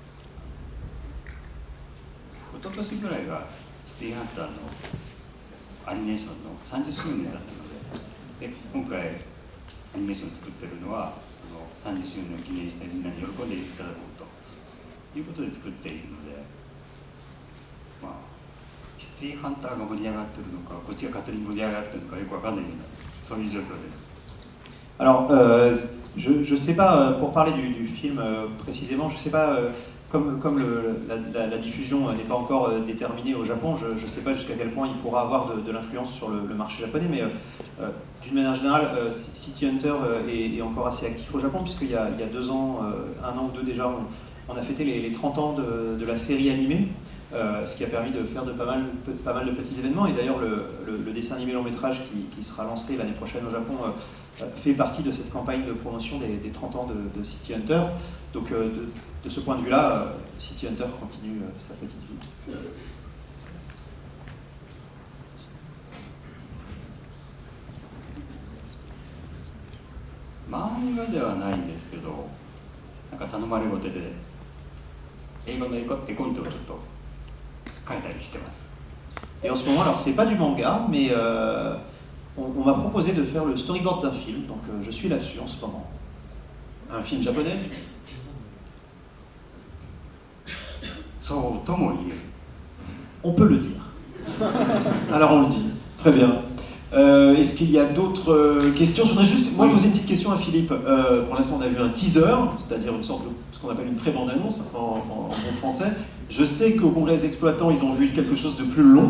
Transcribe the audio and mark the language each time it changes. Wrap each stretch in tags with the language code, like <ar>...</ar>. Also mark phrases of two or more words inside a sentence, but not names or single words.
<ja>一昨年ぐらいがシティーハンターのアニメーションの30周年だったので、今回アニメーションを作ってるのは30周年を記念してみんなに喜んでいただこうということで作っているので、シティーハンターが盛り上がってるのか、こっちが勝手に盛り上がってるのかよくわかんないような、そういう状況です。</ja> <fr>Alors, je sais pas, pour parler du film précisément, je sais pas, comme la diffusion n'est pas encore déterminée au Japon, je sais pas jusqu'à quel point il pourra avoir de l'influence sur le marché japonais, mais d'une manière générale, City Hunter est encore assez actif au Japon, puisqu'il y a 2 ans, 1 an ou 2 déjà, on a fêté les 30 ans de la série animée, ce qui a permis de faire pas mal de petits événements, et d'ailleurs le dessin animé long métrage qui sera lancé l'année prochaine au Japon fait partie de cette campagne de promotion des 30 ans de City Hunter. Donc de ce point de vue-là, City Hunter continue sa petite vie.</fr> <ja>漫画ではないんですけど、なんか頼まれごてで英語の絵コンテをちょっと書いたりしてます。</ja> <fr>Et en ce moment, alors c'est pas du manga, mais on m'a proposé de faire le storyboard d'un film, donc je suis là-dessus en ce moment. Un film japonais?</fr> <ja>そうとも言える。</ja> <fr>On peut le dire. Alors on le dit. Très bien. Est-ce qu'il y a d'autres questions? Je voudrais juste poser une petite question à Philippe. Pour l'instant, on a vu un teaser, c'est-à-dire une sorte de ce qu'on appelle une pré-bande-annonce en bon français. Je sais qu'au Congrès des exploitants, ils ont vu quelque chose de plus long.</fr>